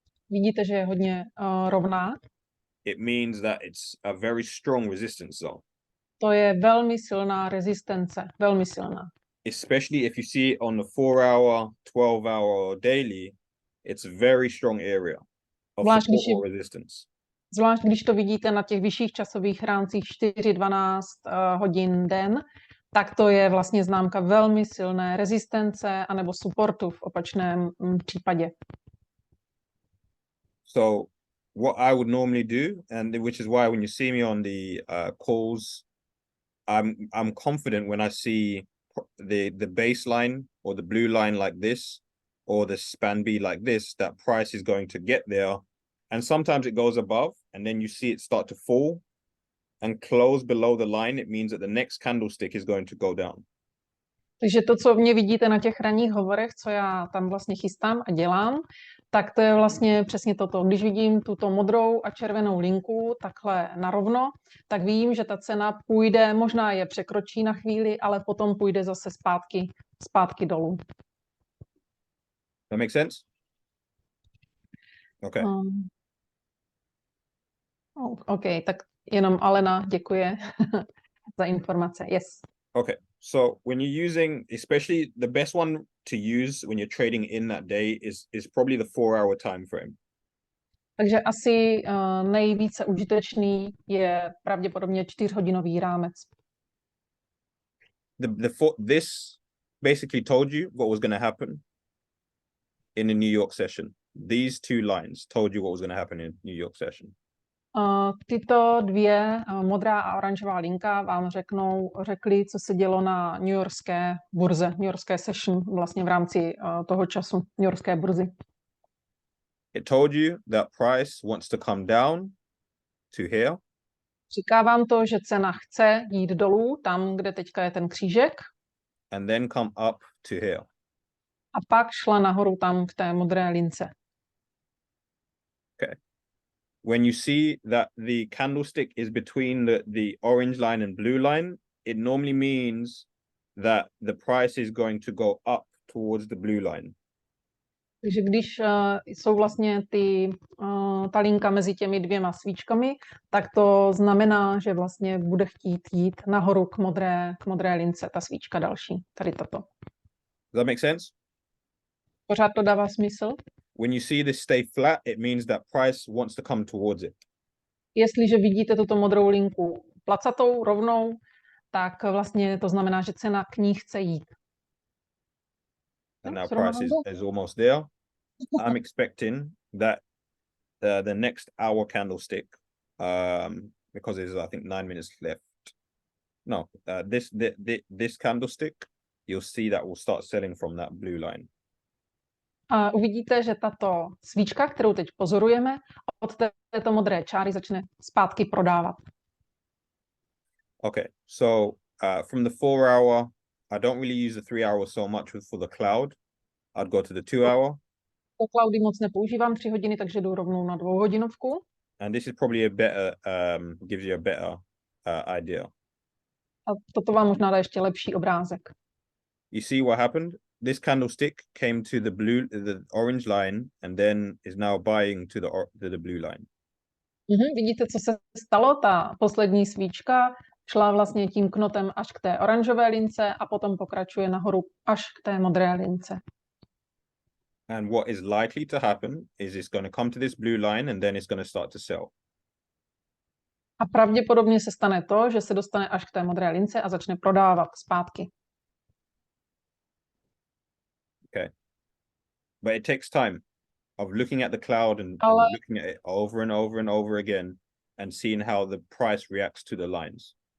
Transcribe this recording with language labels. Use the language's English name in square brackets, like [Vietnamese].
[Czech] vidíte, že je hodně rovná. [English] It means that it's a very strong resistance zone. [Czech] To je velmi silná rezistence, velmi silná. [English] especially if you see it on the 4-hour, 12-hour, or daily, it's a very strong area of [Czech] Zvlášť když, [English] support or resistance. [Czech] zvlášť když to vidíte na těch vyšších časových rámcích 4-12 hodin den, tak to je vlastně známka velmi silné rezistence anebo supportu v opačném případě. [English] So what I would normally do, and which is why when you see me on the calls, I'm confident when I see the baseline or the blue line like this, or the span B like this, that price is going to get there. And sometimes it goes above, and then you see it start to fall and close below the line. It means that the next candlestick is going to go down. [Czech] Takže to, co mě vidíte na těch ranních hovorech, co já tam vlastně chystám a dělám, tak to je vlastně přesně toto. Když vidím tuto modrou a červenou linku takhle narovno, tak vím, že ta cena půjde, možná je překročí na chvíli, ale potom půjde zase zpátky dolů. [English] That makes sense? Okay. [Czech] OK, tak jenom Alena děkuje za informace. [English] Yes. Okay. So when you're using, especially the best one to use when you're trading in that day is probably the 4-hour time frame. [Czech] Takže asi nejvíce užitečný je pravděpodobně 4hodinový rámec. [English] This basically told you what was going to happen in the New York session. These two lines told you what was going to happen in New York session. [Czech] Tyto dvě, modrá a oranžová linka, vám řekli, co se dělo na newyorské burze, newyorské session, vlastně v rámci toho času, newyorské burzy. [English] It told you that price wants to come down to here. [Czech] Říká vám to, že cena chce jít dolů, tam, kde teďka je ten křížek. [English] And then come up to here. [Czech] A pak šla nahoru tam k té modré lince. [English] Okay. When you see that the candlestick is between the orange line and blue line, it normally means that the price is going to go up towards the blue line. [Czech] Takže když jsou vlastně ta linka mezi těmi dvěma svíčkami, tak to znamená, že vlastně bude chtít jít nahoru k modré lince, ta svíčka další, tady tato. [English] Does that make sense? [Czech] Pořád to dává smysl? [English] When you see this stay flat, it means that price wants to come towards it. [Czech] Jestliže vidíte tuto modrou linku placatou, rovnou, tak vlastně to znamená, že cena k ní chce jít. [English] And now price is almost there. I'm expecting that the next hour candlestick, because there's I think 9 minutes left. No, this candlestick, you'll see that will start selling from that blue line. [Czech] A uvidíte, že tato svíčka, kterou teď pozorujeme, od této modré čáry začne zpátky prodávat. [English] Okay, so from the 4-hour, I don't really use the 3-hour so much for the cloud. I'd go to the 2-hour. [Czech] Po cloudy moc nepoužívám 3 hodiny, takže jdu rovnou na 2hodinovku. [English] And this is probably a better, gives you a better idea. [Czech] A toto vám možná dá ještě lepší obrázek. [English] You see what happened? This candlestick came to the orange line and then is now buying to the blue line. [Czech] Vidíte, co se stalo? Ta poslední svíčka šla vlastně tím knotem až k té oranžové lince a potom pokračuje nahoru až k té modré lince. [English] And what is likely to happen is it's going to come to this blue line and then it's going to start to sell. [Czech] A pravděpodobně se stane to, že se dostane až k té modré lince a začne prodávat zpátky. [English] Okay. But it takes time of looking at the cloud and looking at it over and over and over again and seeing how the price reacts to the lines.